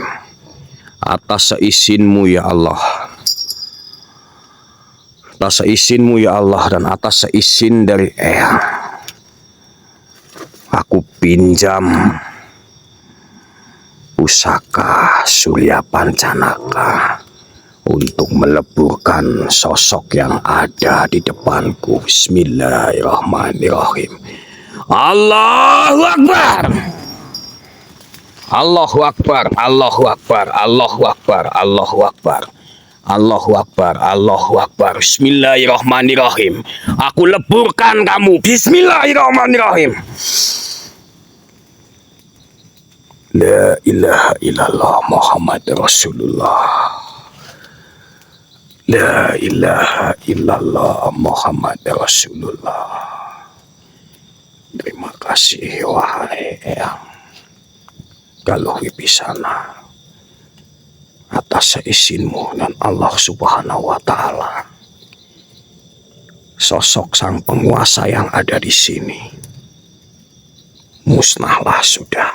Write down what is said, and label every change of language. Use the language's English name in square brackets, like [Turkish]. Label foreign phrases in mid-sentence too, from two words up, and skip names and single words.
[Indonesian] Atas seizinmu ya Allah, atas seizinmu ya Allah, dan atas seizin dari Eyang, aku pinjam pusaka Surya Pancanaka untuk meleburkan sosok yang ada di depanku. [Arabic] بسم الله الرحمن الرحيم. الله أكبر. الله أكبر، الله أكبر، الله أكبر، الله أكبر، الله أكبر، الله أكبر. بسم الله الرحمن الرحيم. [Indonesian] Aku leburkan kamu. [Arabic] بسم الله الرحمن الرحيم. لا إله إلا الله محمد رسول الله. لا إله إلا الله محمد رسول الله. [Indonesian] Terima kasih wahai Eyang Galuh Wibisana atas seizinmu dan Allah [Arabic] سبحانه وتعالى. [Indonesian] Sosok sang penguasa yang ada di sini musnahlah sudah.